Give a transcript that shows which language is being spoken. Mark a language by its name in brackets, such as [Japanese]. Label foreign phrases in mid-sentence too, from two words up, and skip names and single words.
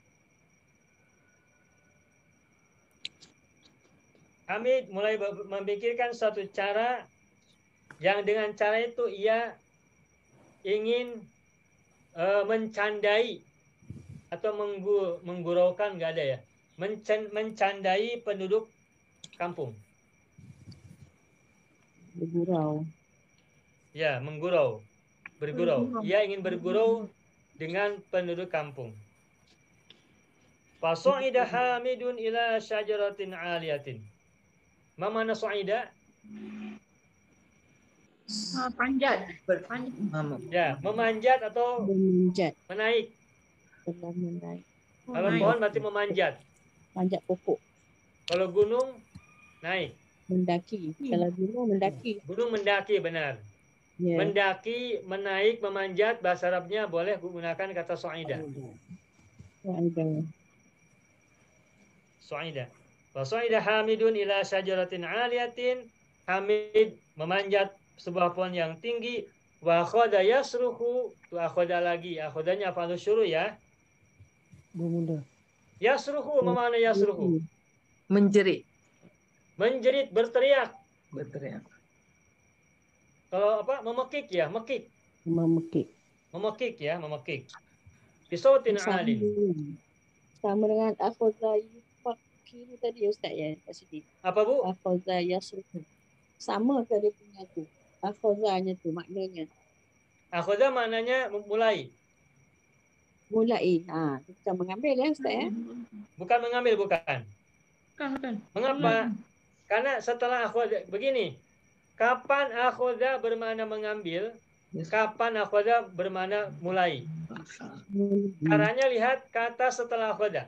[Indonesian] Hamid mulai memikirkan suatu cara yang dengan cara itu ia ingin mencandai atau mengguraukan, nggak ada ya, mencandai penduduk kampung. Bergurau. Ya, menggurau, bergurau. Ia ingin bergurau dengan penduduk kampung. [Arabic] فصعد حامد إلى شجرة عالية. [Indonesian] Ma mana su'ida? Panjat. Ya, memanjat atau Memanjat. menaik. Pernah menaik. Kalau pohon berarti memanjat. [Malay] Panjat pokok. [Indonesian] Kalau gunung naik. Mendaki. Kalau gunung mendaki. Gunung mendaki, benar. Ya. Mendaki, menaik, memanjat, bahasa Arabnya boleh gunakan kata su'ida. Su'ida. [Arabic] وصعد حامد إلى شجرة عالية. [Indonesian] Hamid memanjat sebuah pohon yang tinggi. [Arabic] وأخذ يصرخ. [Malay] Tu akhadha lagi. [Indonesian] Akhadhanya [Arabic] فعل شروع' [Indonesian] ya. Yasruhu, mana yasruhu? Menjerit. Menjerit, berteriak. Berteriak. Kalau apa? Memekik ya, mekik. Memekik. Memekik ya, memekik. [Arabic] بصوت عال. [Malay] Sama dengan [Arabic] أخذ يفكر [Malay] tadi Ustaz ya kat sini. Apa Bu? [Arabic] أخذ يصرخ. [Malay] Sama ke dia punya tu. Akhadhanya tu maknanya. [Indonesian] Akhadha maknanya mulai. Mulai. Kita mengambil ya Ustaz ya. Bukan mengambil, bukan. Bukan. Mengapa? Karena setelah akhadha, begini. Kapan akhadha bermakna mengambil? Kapan akhadha bermakna mulai? Caranya lihat kata setelah akhadha.